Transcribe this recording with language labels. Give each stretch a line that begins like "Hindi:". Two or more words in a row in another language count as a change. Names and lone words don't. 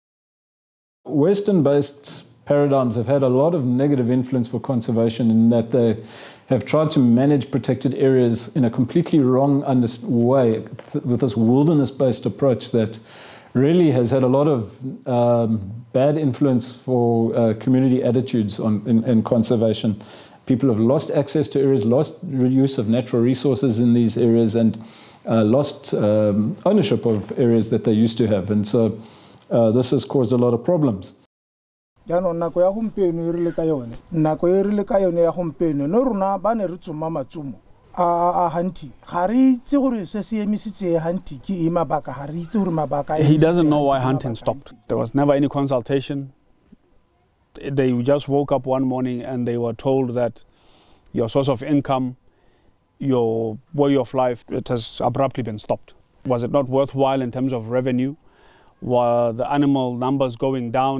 English: Western-based paradigms have had a lot of negative influence for conservation in that they have tried to manage protected areas in a completely wrong way with this wilderness-based approach that really has had a lot of bad influence for community attitudes in conservation. People have lost access to areas, lost use of natural resources in these areas, and lost ownership of areas that they used to have. And so this has caused a lot of problems.
Tswana: Jano nako ya gompieno e rile ka yone nako e rile ka yone ya gompieno no rona ba ne re tsoma matsumo a hanti ga re itse gore se se emisitse hanti ke e mabaka ga re itse gore mabaka
English: he doesn't know why hunting stopped. There was never any consultation. They just woke up one morning and they were told that your source of income, your way of life, it has abruptly been stopped. Was it not worthwhile in terms of revenue? Were the animal numbers going down?